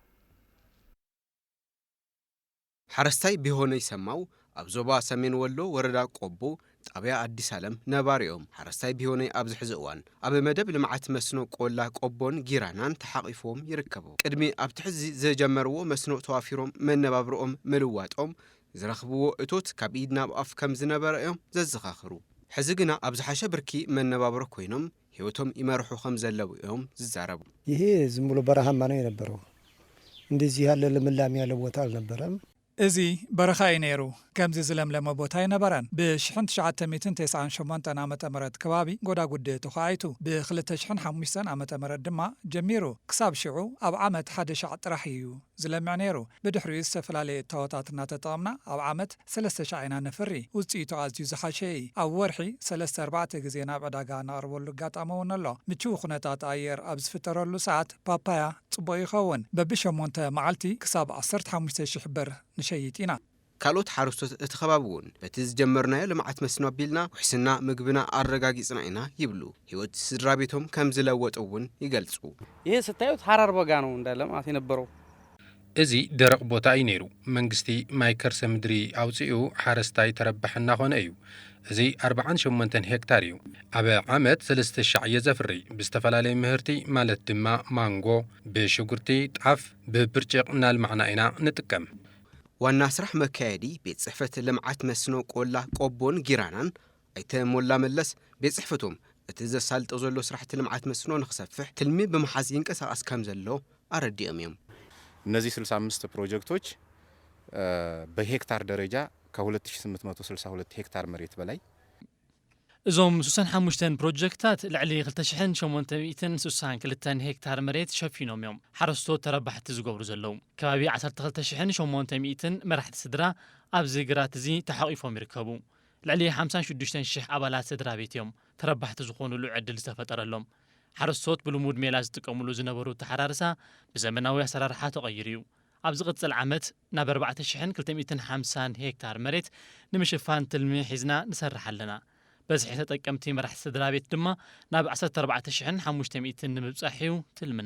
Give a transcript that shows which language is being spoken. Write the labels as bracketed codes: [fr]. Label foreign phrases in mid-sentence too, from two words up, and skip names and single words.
[ti] ሓረስታይ ቢሆነ ይሰማው ኣብ ዞባ ሰሜን ወሎ ወረዳ ቆቦ ጣብያ አዲስ ዓለም ነባሪኦም ሓረስታይ ቢሆነ ኣብ ዝሕዚ እዋን ኣብ መደብ ልምዓት መስኖ ቆላ ቆቦን ጊራናን ተሓቂፎም ይርከቡ ቅድሚ ኣብ ትሕዚ ዘጀመርዎ መስኖ ተዋፊሮም መነባብሮኦም ምልዋጦም ዝረኽብዎ እቶት ካብ ኢድ ናብ ኣፍ ከም ዝነበረኦም ዘዘኻኽሩ ሕዚ ግና ኣብ ዝሓሸ ብርኪ መነባብሮ ኮይኖም ህይወቶም ይመርሑ ከም ዘለው እዮም ዝዛረቡ [am] ይሄ ዝም ብሎ በረሃማ ነው የነበረው እንደዚህ ያለ ልምላሜ ያለ ቦታ አልነበረም [ti] እዚ በረኻ እዩ ነይሩ ከምዚ ዝለምለመ ቦታ ይነበረን ብ1998 ዓመተ ምህረት ከባቢ ጎዳጉዲ ተኻይቱ ብ2005 ዓመተ ምህረት ድማ ጀሚሩ ክሳብ ሽዑ ኣብ ዓመት 1 ሻዕ ጥራሕ እዩ ዝለምዕ ነይሩ ብድሕሪኡ ዝተፈላለዩ እታወታት እናተጠቐምና ኣብ ዓመት 3,000 ኢና ነፍሪ ውፅኢቱ ኣዝዩ ዝሓሸ ኣብ ወርሒ 3-4 ግዜ ናብ ዕዳጋ እናቕርበሉ ኣጋጣሚ እውን ኣሎ ምቹው ኩነታት ኣየር ኣብ ዝፍጠረሉ ሰዓት ፓፓያ ጽቡቕ ይኸውን በብ8 መዓልቲ ክሳብ 15,000 ብር ንሸይጥ ኢና ካልኦት ሓረስቶት እቲ ከባቢ እውን በቲ ዝጀመርናዮ ልምዓት መስኖ ኣቢልና ውሕስና ምግብና ኣረጋጊጽና ኢና ይብሉ ህይወት ስድራ ቤቶም ከም ዝለወጡ እውን ይገልጹ [am] ይሄ ስታዩት ሐራር በጋ ነው እንዳለማት የነበረው [ti] እዚ ደረቅ ቦታ እዩ ነይሩ መንግስቲ ማይ ከርሰ ምድሪ ኣውፅኡ ሓረስታይ ተረባሕና ኾነ እዩ እዚ 48 ሄክታር እዩ ኣብ ዓመት 3,000 የዘፍሪ ብዝተፈላለየ ምህርቲ ማለት ድማ ማንጎ ብሽጉርቲ ጣፍ ብብርጭቅ እናልማዕና ኢና ንጥቀም ዋና ስራሕ መካየዲ ቤት ጽሕፈት ልምዓት መስኖ ቆላ ቆቦን ጊራናን ኣይተሞላ መለስ ቤት ጽሕፈቶም እቲ ዘሳልጦ ዘሎ ስራሕቲ ልምዓት መስኖ ንኽሰፍሕ ትልሚ ብምሓዝ ይንቀሳቐስ ከም ዘሎ ኣረዲኦም እዮም [am] እነዚህ 65 ፕሮጀክቶች በሄክታር ደረጃ ከ2862 ሄክታር መሬት በላይ [ti] እዞም 65 ፕሮጀክታት ልዕሊ 2862 ሄክታር መሬት ሸፊኖም እዮም ሓረስቶት ተረባሕቲ ዝገብሩ ዘለው ከባቢ 12,800 መራሕቲ ስድራ ኣብዚ ግራት እዚ ተሓቂፎም ይርከቡ ልዕሊ 56,000 ኣባላት ስድራ ቤት እዮም ተረባሕቲ ዝኾኑሉ ዕድል ዝተፈጠረሎም ሓረስቶት ብልሙድ ሜላ ዝጥቀሙሉ ዝነበሩ ተሓራርሳ ብዘመናዊ ኣሰራርሓ ተቐይሩ እዩ ኣብ ዝቕጽል ዓመት ናብ 4,250 ሄክታር መሬት ንምሽፋን ትልሚ ሒዝና ንሰርሕ ኣለና በዝሒ ተጠቀምቲ መራሕቲ ስድራቤት ድማ ናብ 14500 ንምብጻሕዩ ትልምና